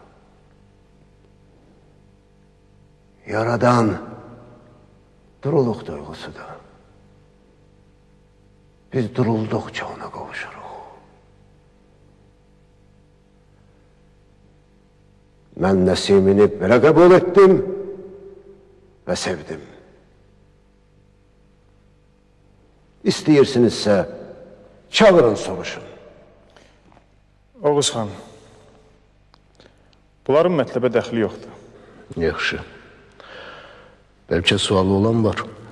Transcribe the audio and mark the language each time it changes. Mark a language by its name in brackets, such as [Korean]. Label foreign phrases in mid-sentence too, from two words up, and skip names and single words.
[Turkish] Yaradan duruluk duygusudur. Biz duruldukça ona kavuşuruz. Ben Nesimini böyle kabul ettim ve sevdim. [Azerbaijani] İstəyirsinizsə, çağırın, soruşun. Oğuz xan, bunların mətləbə dəxli yoxdur. Yaxşı. Belki sualı olan var.